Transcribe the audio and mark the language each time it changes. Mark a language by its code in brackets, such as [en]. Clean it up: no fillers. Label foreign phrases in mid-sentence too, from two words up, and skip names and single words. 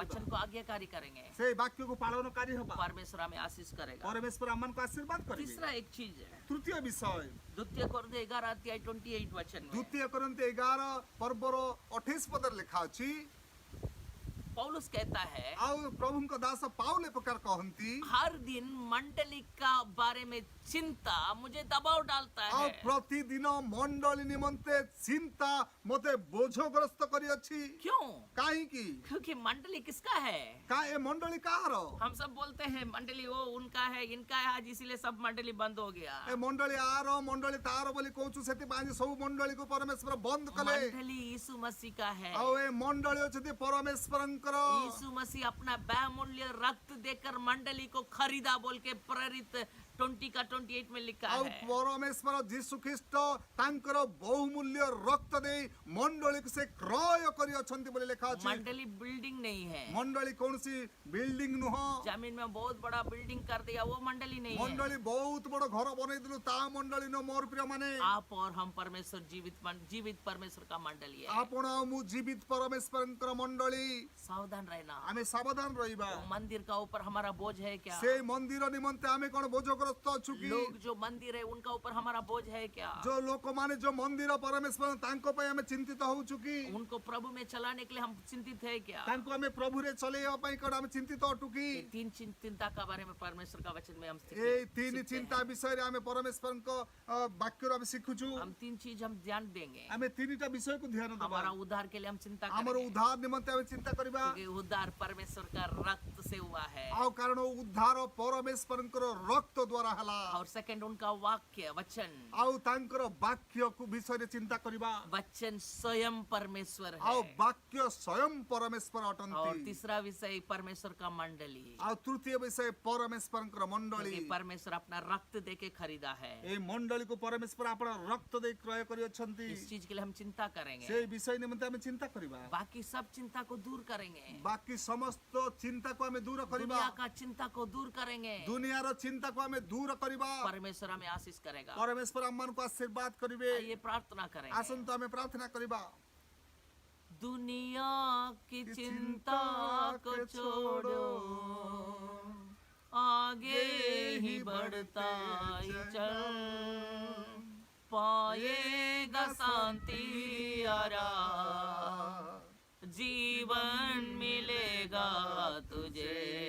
[hi] वचन को आज्ञाकारी करेंगे, [or] ସେଇ ବାକ୍ୟକୁ ପାଳନକାରୀ ହବା। [hi] परमेश्वर हमें आशीष करेगा। [or] ପରମେଶ୍ୱର ଆମମାନଙ୍କୁ ଆଶୀର୍ବାଦ କରିବେ। [hi] तीसरा एक चीज है, [or] ତୃତୀୟ ବିଷୟ, [hi] द्वितीय कोरिन्थी 11 अध्याय 28 वचन में [or] ଦ୍ୱିତୀୟ କରନ୍ତି 11 ପର୍ବର 28 ପଦରେ ଲେଖା ଅଛି। [hi] पौलुस कहता है [or] ଆଉ ପ୍ରଭୁଙ୍କ ଦାସ ପାଉଲ ଏ ପ୍ରକାର କହନ୍ତି, [hi] हर दिन मंडली का बारे में चिंता मुझे दबाव डालता [or] ଆଉ [hi] है। [or] ପ୍ରତିଦିନ ମଣ୍ଡଳୀ ନିମନ୍ତେ ଚିନ୍ତା ମୋତେ ବୋଝଗ୍ରସ୍ତ କରିଅଛି। [hi] क्यों? [or] କାହିଁକି? [hi] क्योंकि मंडली किसका है? [or] ଏ ମଣ୍ଡଳୀ କାହାର? [hi] हम सब बोलते हैं मंडली वो उनका है इनका है, आज इसीलिए सब मंडली बंद हो गया। [or] ଏ ମଣ୍ଡଳୀ ଆର, ମଣ୍ଡଳୀ ତାର ବୋଲି କହୁଛୁ, ସେଥିପାଇଁ ଆଜି ସବୁ ମଣ୍ଡଳୀକୁ ପରମେଶ୍ୱର ବନ୍ଦ କଲେ। [hi] मंडली यीशु मसीह का है। [or] ଆଉ ଏ ମଣ୍ଡଳୀ ଅଛନ୍ତି ପରମେଶ୍ୱରଙ୍କର। [hi] यीशु मसीह अपना बहुमूल्य रक्त देकर मंडली को खरीदा बोल के प्रेरित 20 का 28 में लिखा [or] ଆଉ [hi] है। [or] ପରମେଶ୍ୱର ଯୀଶୁ ଖ୍ରୀଷ୍ଟ ତାଙ୍କର ବହୁମୂଲ୍ୟ ରକ୍ତ ଦେଇ ମଣ୍ଡଳୀକୁ ସେ କ୍ରୟ କରିଅଛନ୍ତି ବୋଲି ଲେଖା ଅଛି। [hi] मंडली बिल्डिंग नहीं है, [or] ମଣ୍ଡଳୀ କୌଣସି ବିଲ୍ଡିଂ ନୁହଁ। [hi] जमीन में बहुत बड़ा बिल्डिंग कर दिया, वो मंडली नहीं है। [or] ମଣ୍ଡଳୀ ବହୁତ ବଡ ଘର ବନେଇଦେଲୁ, ତା ମଣ୍ଡଳୀ ନୁହଁ ମୋର ପ୍ରିୟ ମାନେ। [hi] आप और हम परमेश्वर जीवित परमेश्वर का मंडली है। [or] ଆପଣ ଆଉ ମୁଁ ଜୀବିତ ପରମେଶ୍ୱରଙ୍କର ମଣ୍ଡଳୀ। [hi] सावधान रहना। [or] ଆମେ ସାବଧାନ ରହିବା। [hi] वो मंदिर का ऊपर हमारा बोझ है क्या? [or] ସେଇ ମନ୍ଦିର ନିମନ୍ତେ ଆମେ କଣ ବୋଝଗ୍ରସ୍ତ ଚାପଗ୍ରସ୍ତ ଅଛୁ କି [hi] लोग जो मंदिर है उनका ऊपर हमारा बोझ है क्या? [or] जो ଲୋକମାନେ जो ମନ୍ଦିର ପରମେଶ୍ୱର ତାଙ୍କ ପାଇଁ ଆମେ ଚିନ୍ତିତ ହଉଛୁ କି [hi] उनको प्रभु में चलाने के लिए हम चिंतित है क्या? [or] ତାଙ୍କୁ ଆମେ ପ୍ରଭୁରେ ଚଲେଇବା ପାଇଁ କଣ ଆମେ ଚିନ୍ତିତ ଅଟୁ କି [hi] ये तीन चिंता का बारे में परमेश्वर का वचन में हम [or] ଏଇ ତିନି [hi] सीखते [or] ଚିନ୍ତା [hi] हैं। [or] ବିଷୟରେ ଆମେ ପରମେଶ୍ୱରଙ୍କ ବାକ୍ୟରୁ ଆମେ ଶିଖୁଛୁ [hi] हम तीन चीज हम ध्यान देंगे। [or] ଆମେ ତିନିଟା ବିଷୟକୁ ଧ୍ୟାନ ଦେବା [hi] हमारा उद्धार के लिए हम चिंता [or] ଆମର [hi] करेंगे [or] ଉଦ୍ଧାର ନିମନ୍ତେ ଆମେ ଚିନ୍ତା କରିବା [hi] क्योंकि उद्धार परमेश्वर का रक्त से हुआ है। [or] ଆଉ କାରଣ ଉଦ୍ଧାର ପରମେଶ୍ୱରଙ୍କର ରକ୍ତ ଦ୍ୱାରା ହେଲା [hi] और सेकंड उनका वाक्य वचन, [or] ଆଉ ତାଙ୍କର ବାକ୍ୟକୁ ବିଷୟରେ ଚିନ୍ତା କରିବା [hi] वचन स्वयं परमेश्वर [or] ଆଉ [hi] है। [or] ବାକ୍ୟ ସ୍ୱୟଂ ପରମେଶ୍ୱର [hi] और [or] ଅଟନ୍ତି [hi] तीसरा विषय परमेश्वर का मंडली, [or] ଆଉ ତୃତୀୟ ବିଷୟ ପରମେଶ୍ୱରଙ୍କର ମଣ୍ଡଳୀ [hi] क्योंकि परमेश्वर अपना रक्त देके खरीदा है। [or] ଏଇ ମଣ୍ଡଳୀକୁ ପରମେଶ୍ୱର ଆପଣ ରକ୍ତ ଦେଇ କ୍ରୟ କରିଅଛନ୍ତି [hi] इस चीज के लिए हम चिंता करेंगे। [or] ସେଇ ବିଷୟ ନିମନ୍ତେ ଆମେ ଚିନ୍ତା କରିବା [hi] बाकी सब चिंता को दूर करेंगे। [or] ବାକି ସମସ୍ତ ଚିନ୍ତାକୁ ଆମେ ଦୂର କରିବା [hi] दुनिया का चिंता को दूर करेंगे। [or] ଦୁନିଆର ଚିନ୍ତାକୁ ଆମେ ଦୂର କରିବା [hi] परमेश्वर हमें आशीष करेगा। [or] ପରମେଶ୍ୱର ଆମମାନଙ୍କୁ ଆଶୀର୍ବାଦ କରିବେ [hi] आइए प्रार्थना करेंगे। [or] ଆସନ୍ତୁ ଆମେ ପ୍ରାର୍ଥନା କରିବା [hi] दुनिया की चिंता को छोड़ो, आगे ही बढ़ता ही चल, पाएगा शांति आराम, जीवन मिलेगा तुझे,